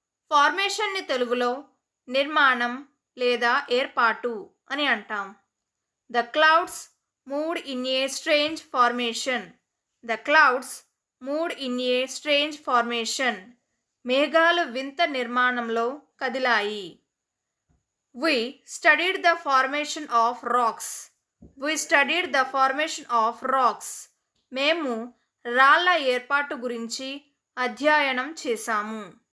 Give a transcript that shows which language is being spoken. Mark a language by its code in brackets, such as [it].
[te] ఫార్మేషన్ని తెలుగులో నిర్మాణం లేదా ఏర్పాటు అని అంటాం. [en] The clouds moved in a strange formation. The clouds moved in a strange formation. [te] మేఘాలు వింత నిర్మాణంలో కదిలాయి. [en] We studied the formation of rocks. We studied the formation of rocks. [te] మేము రాళ్ల ఏర్పాటు గురించి అధ్యయనం చేశాము.